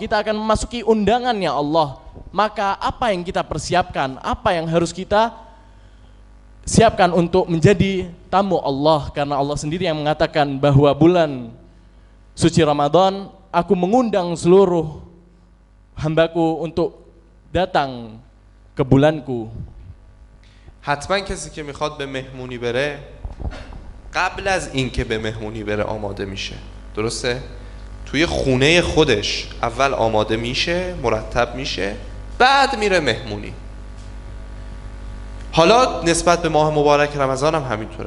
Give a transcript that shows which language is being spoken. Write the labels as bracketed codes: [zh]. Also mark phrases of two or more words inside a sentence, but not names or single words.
[id] Kita akan memasuki undangannya Allah. Maka apa yang kita persiapkan, apa yang harus kita siapkan untuk menjadi tamu Allah? Karena Allah sendiri yang mengatakan bahwa bulan suci Ramadan, aku mengundang seluruh hambaku untuk datang ke bulanku. [fa] حتما کسی که میخواد به مهمونی بره قبل از اینکه به مهمونی بره آماده میشه، درسته؟ توی خونه خودش اول آماده میشه، مرتب میشه، بعد میره مهمونی. حالا نسبت به ماه مبارک رمضان هم همینطوره.